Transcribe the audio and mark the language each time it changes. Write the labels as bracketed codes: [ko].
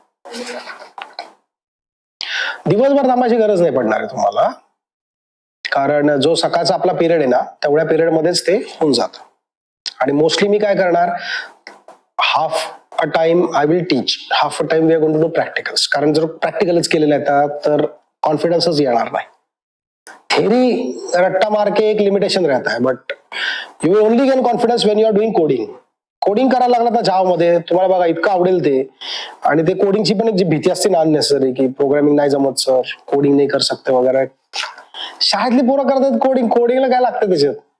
[mr] दिवसभर थांबायची गरज नाही पडणार आहे तुम्हाला, कारण जो सकाळचा आपला पिरियड आहे ना तेवढ्या पिरियड मध्येच ते होऊन जातं. आणि मोस्टली मी काय करणार, [en] Half a time I will teach, half a time we are going to do practicals. [mr] कारण जर प्रॅक्टिकलच केलेले आहेत तर कॉन्फिडन्सच येणार नाही. [hi] थेरी रट्टा मार के एक लिमिटेशन रहता है, [en] But you will only gain confidence when you are doing coding. [mr] Coding करायला लागला तर जावा मध्ये तुम्हाला बघा इतकं आवडेल ते, आणि ते कोडिंगची पण एक जी भीती असते ना अननेसेसरी की प्रोग्रामिंग नाही जमत सर, कोडिंग नाही कर सकते वगैरे. शाळेतली पोरं करतात कोडिंग, कोडिंगला काय लागतं त्याच्यात.